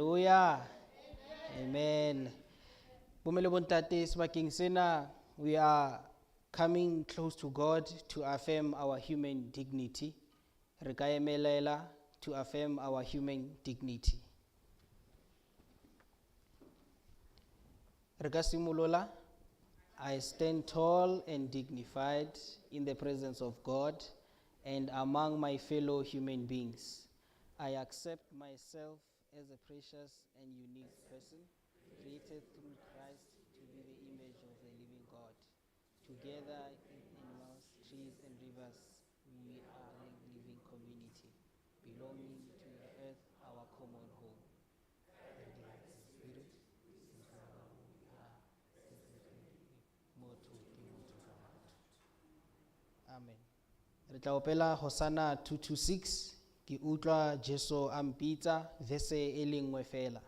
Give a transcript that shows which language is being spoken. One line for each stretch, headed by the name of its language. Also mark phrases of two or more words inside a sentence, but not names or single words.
Tswana: Hallelujah. Amen. Bomme le bontate, sebakeng sena,
English: we are coming close to God to affirm our human dignity.
Tswana: Re ka emelela
English: to affirm our human dignity.
Tswana: Re ka simolola.
English: I stand tall and dignified in the presence of God and among my fellow human beings. I accept myself as a precious and unique person, created through Christ to be the image of the living God. Together in animals, trees, and rivers, we are a living community, belonging to the earth, our common home. Amen.
Tswana: Re tla opela Hosana 226, ke utlwa Jesu a mpitsa, verse e le nngwe fela.